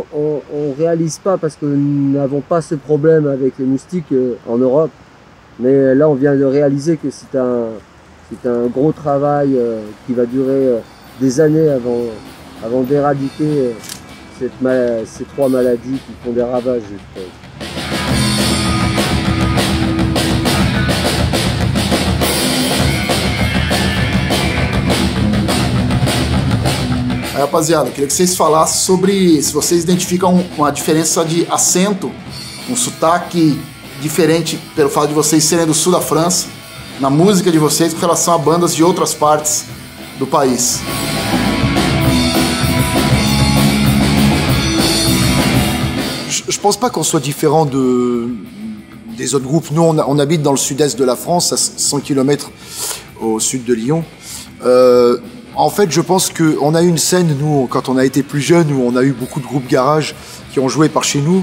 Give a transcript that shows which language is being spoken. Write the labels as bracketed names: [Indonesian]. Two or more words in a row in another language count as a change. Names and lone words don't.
[French] on ne réalise pas parce que nous n'avons pas ce problème avec les moustiques en Europe. Mais là, on vient de réaliser que c'est un gros travail qui va durer des années avant d'éradiquer ces trois maladies qui font des ravages, je trouve. [Portuguese] Aí, rapaziada, eu queria que vocês falassem sobre se vocês identificam uma diferença de acento, um sotaque diferente pelo fato de vocês serem do sul da França, na música de vocês com relação a bandas de outras partes do país. [French] Je pense pas qu'on soit différent des autres groupes. Nous, on habite dans le sud-est de la France, à 100 km au sud de Lyon. En fait, je pense qu'on a eu une scène, nous, quand on a été plus jeunes, où on a eu beaucoup de groupes garage qui ont joué par chez nous.